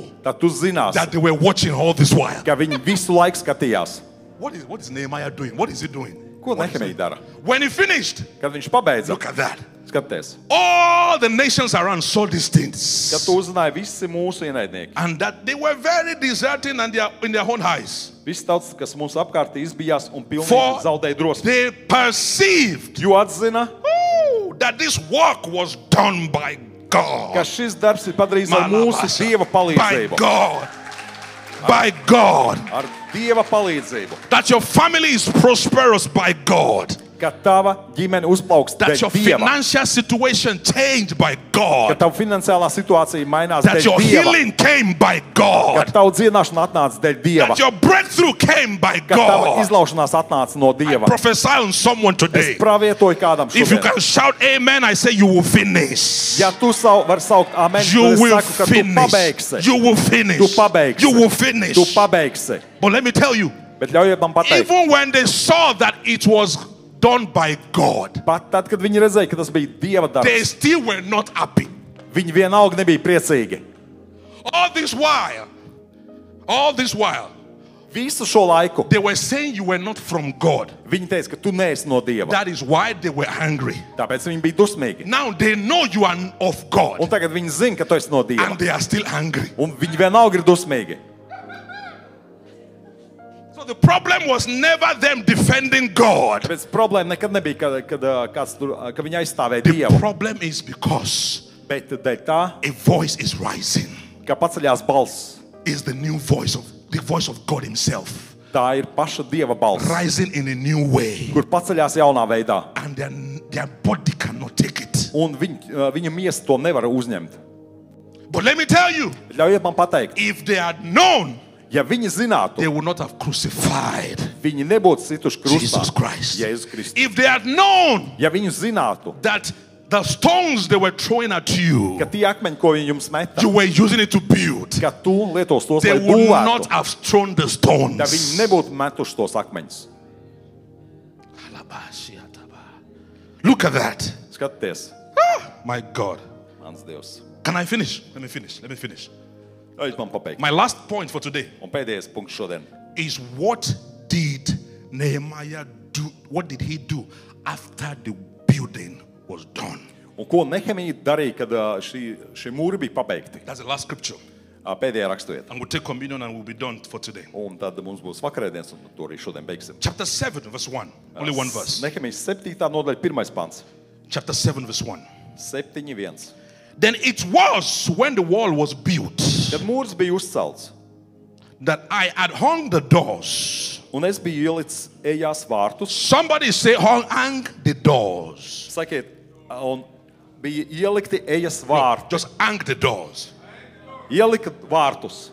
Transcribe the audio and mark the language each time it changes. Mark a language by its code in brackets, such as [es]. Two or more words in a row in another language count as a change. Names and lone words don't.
[lv] tad tu zinās, [en] that they were watching all this while. [lv] ka viņi visu laiku skatījās. [en] What is Nehemiah doing? What is he doing? [lv] Ko Nehemija dara? [en] When he finished, [lv] Kad viņš pabeidza, [en] look at that. [lv] skaties. [en] All the nations around saw these [lv] Kad [en] things. [lv] tu uzzināji visi mūsu ienaidnieki. [en] And that they were very deserting and they are in their own eyes. [lv] Visi tautas, kas mūsu apkārt izbijās un pilnīgi [en] For [lv] zaudēja drosmi. [en] they perceived [lv] Jo atzina, [en] that this work was done by [lv] ka [en] God. [lv] šis darbs ir padarīts ar mūsu Dieva [en] By [lv] palīdzību. [en] God. By God. [lv] Ar Dieva palīdzību. [en] That your family is prosperous by God. [lv] Ka tava ģimene uzplauks [en] That [lv] dēļ [en] your [lv] Dieva. [en] financial situation changed by [lv] Ka [en] God. [lv] tava finansiālā situācija mainās [en] That [lv] dēļ [en] your [lv] Dieva. [en] healing came by [lv] Ka [en] God. [lv] tava dziedināšana atnāca dēļ Dieva. [en] That your breakthrough came by [lv] Ka tava [en] God. [lv] izlaušanās atnāca no Dieva. [en] Prophesy on someone [lv] Es [en] today. [lv] pravietoju kādam [en] If you [lv] šodien. [en] can shout amen, I say you will finish. [lv] Ja tu vari saukt amen, [en] You [lv] tad es [en] will [lv] saku, ka tu [en] finish. [lv] pabeigsi. [en] You will finish. [lv] Tu pabeigsi. [en] You will finish. [lv] Tu pabeigsi. [en] But let me tell you, [lv] Bet ļaujiet man pateikt, [en] even when they saw that it was done by God, [lv] pat tad, kad viņi redzēja, ka tas bija Dieva [en] they [lv] darbs, [en] still were not happy. [lv] viņi vienalga nebija priecīgi. [en] All this while, [lv] Visu šo laiku [en] They were saying you were not from God. [lv] viņi teica, ka tu neesi no Dieva. [en] That is why they were angry. [lv] Tāpēc viņi bija dusmīgi. [en] Now they know you are of God, [lv] Un tagad viņi zina, ka tu esi no Dieva. [en] and they are still angry. [lv] Un viņi vienalga ir dusmīgi. [en] So the problem was never them defending God. [lv] Tāpēc problēma nekad nebija, ka viņi aizstāvēja [en] The [lv] Dievu. [en] problem is because [lv] Bet dēļ tā, [en] a voice is rising. [lv] ka paceļās balss, [en] Is the new voice of God Himself, [lv] tā ir paša Dieva balss, [en] rising in a new way, [lv] kur paceļās jaunā veidā. [en] and their body cannot take it. [lv] Un viņa miesa to nevar uzņemt. [en] But let me tell you, [lv] Ļaujiet man pateikt, [en] if they had known, [lv] ja viņi zinātu, [en] they would not have crucified [lv] viņi nebūtu situši krustā. [en] Jesus Christ. [lv] Jēzus Kristus. [en] If they had known [lv] Ja viņi zinātu, [en] that the stones they were throwing at you, [lv] ka tie akmeņi, ko viņi jums meta, [en] you were using it to build, [lv] ka tu lietos tos, [en] they [lv] lai [en] would not [lv] būvētu, [en] have thrown the stones. [lv] ja viņi nebūtu metuši tos akmeņus. [en] Look at that. [lv] Skatieties, [en] My God. [lv] mans Dievs. [en] Can I finish? Let me finish. [lv] Ļaujiet man pabeigt. [en] My last point for today [lv] Un pēdējais punkts šodien. [en] is what did Nehemiah do? What did he do after the building was done? [lv] Un ko Nehemija darīja, kad šī mūri bija pabeigti? [en] That's the last scripture. [lv] Pēdējā raksturvieta. [en] And we'll take communion and we'll be done for today. [lv] Un tad mums būs vakarēdienas, un to arī šodien beigsim. [en] Chapter 7, verse 1. Only one verse. [lv] Nehemijas 7. nodaļa, 1. pants. [en] Chapter 7, verse 1. [lv] 7.1. [en] Then it was when the wall was built [lv] Kad mūrs bija uzcelts, [en] that I had hung the doors. [lv] un es biju ielicis ejās vārtus, [en] Somebody say, hang the doors. [lv] sakiet, un bija ielikti ejas vārti. [en] Just hang the doors. [lv] Ielika vārtus.